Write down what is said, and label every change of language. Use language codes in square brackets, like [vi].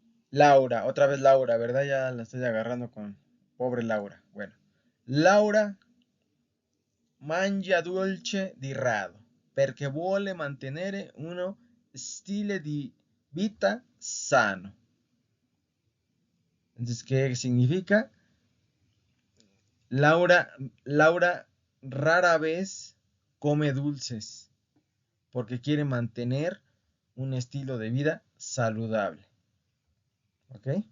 [es] Laura, otra vez Laura, ¿verdad? Ya la estoy agarrando con pobre Laura. [it] Bueno, Laura mangia dolce di rado perché vuole mantenere uno stile di vita sano. [es] Entonces, ¿qué significa? Laura rara vez come dulces porque quiere mantener un estilo de vida saludable. ¿Ok?